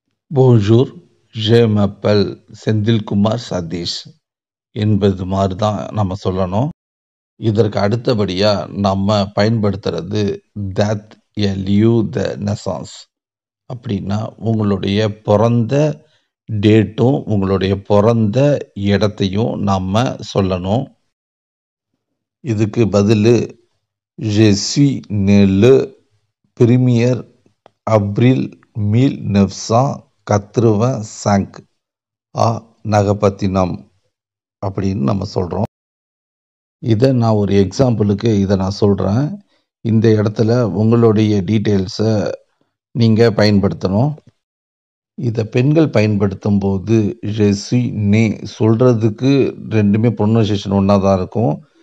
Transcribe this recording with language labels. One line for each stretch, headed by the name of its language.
Tamil: Bonjour, J மப்பல் Senthilkumar Satish என்பது மாதிரி தான் நம்ம சொல்லணும். இதற்கு அடுத்தபடியாக நம்ம பயன்படுத்துறது தட் எ லியூ த நெசான்ஸ் அப்படின்னா உங்களுடைய பிறந்த டேட்டும் உங்களுடைய பிறந்த இடத்தையும் நம்ம சொல்லணும்.
French: இதுக்கு பதில் je suis né le 1er avril 1985 à நாகப்பட்டினம்
Tamil: அப்படின்னு நம்ம சொல்கிறோம். இதை நான் ஒரு எக்ஸாம்பிளுக்கு இதை நான் சொல்கிறேன். இந்த இடத்துல உங்களுடைய டீட்டெயில்ஸை நீங்கள் பயன்படுத்தணும். இதை பெண்கள் பயன்படுத்தும் போது
French: je suis né
Tamil: சொல்கிறதுக்கு ரெண்டுமே ப்ரொனன்சியேஷன் ஒன்றா தான் இருக்கும்.